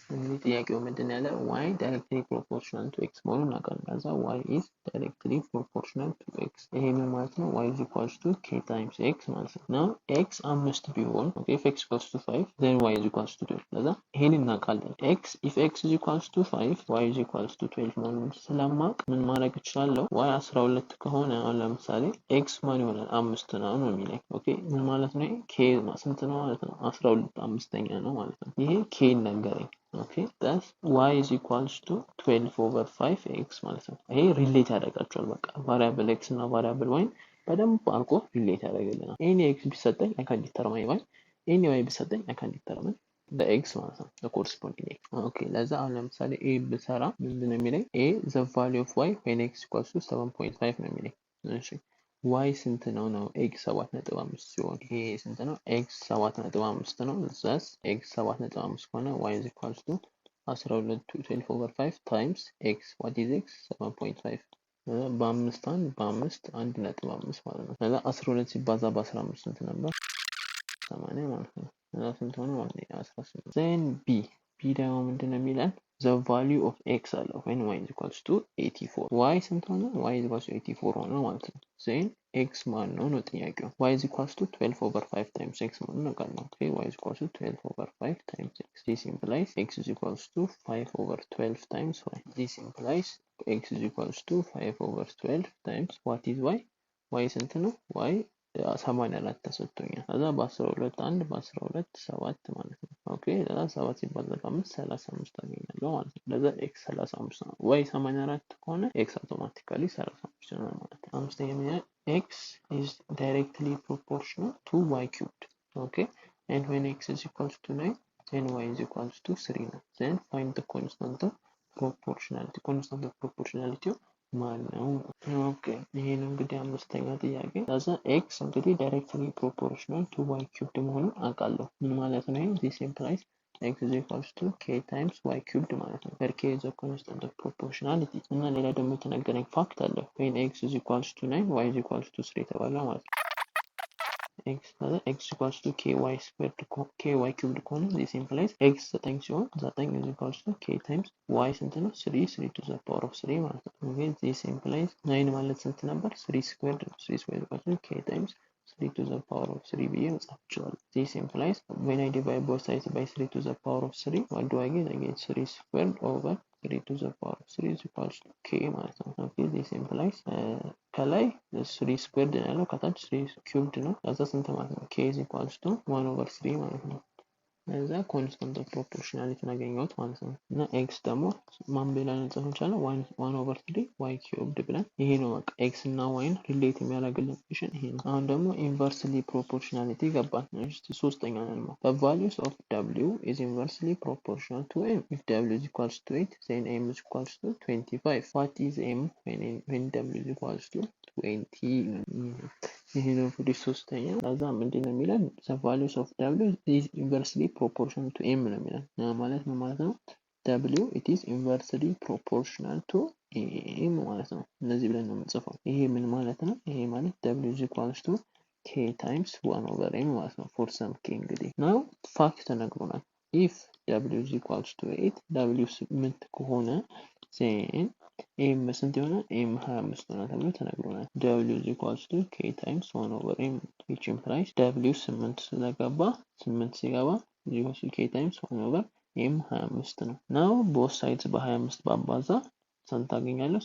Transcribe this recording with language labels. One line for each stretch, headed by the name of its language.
Amharic: እንግዲህ ጥያቄው ምንድን ያለ
English: y directly proportional to x
Amharic: መሆኑን እናውቃለን። ከዛ
English: y is directly proportional to x
Amharic: ይሄ ምን ማለት ነው?
English: y is equals to k times x
Amharic: ማለት ነው።
English: now x 5
Amharic: ቢሆን
English: okay if x equals to 5 then y is equals to 12
Amharic: ከዛ ይሄን እናውቃለን።
English: if x is equals to 5 y is equals to 12
Amharic: መሆኑን ስለማውቅ ምን ማድረግ እችላለሁ? y 12 ከሆነ አሁን ለምሳሌ x ማን ይሆናል? 5 ነው የሚለኝ ኦኬ ምን ማለት ነው? k ስንት ነው ማለት ነው? 12 አምስተኛ ነው ማለት ነው። ይሄ k ነገረኝ ኦኬ
English: thus y is equals to 12 over 5x
Amharic: ማለት ነው። ይሄ ሪሌት ያደርጋቸዋል በቃ ቫሪያብል x እና ቫሪያብል y በደንብ አድርጎ ሪሌት ያደርግልናል። ኤኒ x ቢሰጠኝ
English: I can determine y
Amharic: ኤኒ y ቢሰጠኝ
English: I can determine the x
Amharic: ማለት ነው
English: the corresponding x
Amharic: ኦኬ ለዛ አሁን ለምሳሌ a ብሰራ ምንድነው የሚለኝ a
English: the value of y when x equals to 7.5
Amharic: ነው የሚለኝ እሺ y ስንት ነው x 7.5 ሲሆን ይሄ ስንት ነው x 7.5 ነው
English: thus x 7.5
Amharic: ከሆነ
English: y is equals to 12 over 5 times x what is x 7.5
Amharic: በአምስት አንድ ነጥብ አምስት ማለት ነው። ከዛ 12 ሲባዛ በ15 ስንት ነበር? 80 ማለት ነው። ከዛ ስንት ሆነ ማለት ነው?
English: 18 then b
Amharic: ደግሞ ምንድነው የሚለን
English: the value of x
Amharic: አለ
English: when y is equals to 84
Amharic: y ስንት ሆነ?
English: y is equals to 84
Amharic: ሆነ ማለት ነው።
English: then x
Amharic: ማን ነው ነው ጥያቄው
English: y is equals to 12 over 5 times x
Amharic: ማለት ነው ቃል ነው
English: okay y is equals to 12 over 5 times x this implies x is equals to 5 over 12 times y this implies x is equals to 5 over 12 times what is y
Amharic: y ስንት ነው? y 84 ተሰጥቶኛል። ከዛ በ12 1 በ12 7 ማለት ነው ኦኬ ከዛ 7 ሲባዛ በ5 35 አገኛለሁ ማለት ነው። ለዛ x 35 ነው y 84 ከሆነ x አውቶማቲካሊ 35 ነው ማለት ነው። አምስተኛ ምን
English: x is directly proportional to y cubed okay and when x is equals to 9 and y is equals to 3
Amharic: ነው
English: then find the constant of proportionality
Amharic: constant of proportionality ማን ነው? ኦኬ ይሄ ነው እንግዲህ አምስተኛ ጥያቄ። ከዛ x እንግዲህ directly proportional to y cubed መሆኑን አውቃለሁ። ምን ማለት ነው?
English: this implies x is equals to k times y cubed
Amharic: ማለት ነው።
English: where k is a constant of proportionality
Amharic: እና ሌላ ደግሞ የተነገረኝ ፋክት አለ
English: when x is equals to 9 y is equals to 3
Amharic: ተባለ ማለት ነው።
English: x equals to ky squared ky cubed ከሆነ this implies x 9
Amharic: ሲሆን
English: 9 is equals to k times y
Amharic: ስንት ነው?
English: 3 to the power of 3
Amharic: ማለት ነው።
English: okay this implies 9
Amharic: ማለት ስንት ነበር?
English: 3 squared 3 squared equals to k times 3 to the power of 3
Amharic: ብዬ መጻፍ እችላለሁ።
English: this implies when I divide both sides by 3 to the power of 3 what do I get? I get 3 squared over 3 to the power of 3 is equals to k
Amharic: ማለት ነው።
English: okay this implies
Amharic: ከላይ 3 squared ነው ያለው ከታች 3 cubed ነው። ከዛ ስንት ማለት ነው? k is equals to 1 over 3 ማለት ነው። ከዛ ኮንስታንት ኦፍ ፕሮፖርሽናሊቲን አገኘሁት ማለት ነው። እና ኤክስ ደግሞ ማን ብለን ልንጽፍ እንችላለን? 1 over 3 y cubed ብለን ይሄ ነው በቃ ኤክስ እና ዋይን ሪሌት የሚያደርግልን ኢኩዌሽን ይሄ ነው። አሁን ደግሞ ኢንቨርስሊ ፕሮፖርሽናሊቲ ገባን። እሺ ሶስተኛ ነው።
English: the values of w is inversely proportional to m if w is equals to 8 then m is equals to 25 what is m when w is equals to 20
Amharic: ይሄ ነው እንግዲህ ሶስተኛ። ከዛ ምንድን ነው የሚለን
English: the values of w is inversely proportional to m
Amharic: ነው የሚለን ማለት ምን ማለት ነው?
English: w it is inversely proportional to m
Amharic: ማለት ነው። እነዚህ ብለን ነው የምንጽፈው። ይሄ ምን ማለት ነው? ይሄ ማለት
English: w is equals to k times 1 over m
Amharic: ማለት ነው
English: for some k
Amharic: እንግዲህ
English: now
Amharic: ፋክት ተነግሮናል
English: if w is equals to 8 w 8
Amharic: ከሆነ
English: then m
Amharic: ስንት ይሆናል? m 25 ይሆናል ተብሎ ተነግሮናል።
English: w is equals to k times 1 over m which implies w 8
Amharic: ስለገባ 8 ሲገባ
English: is equals to k times 1 over m 25 ነው። now both sides
Amharic: በ25 ባባዛ ስንት አገኛለሁ?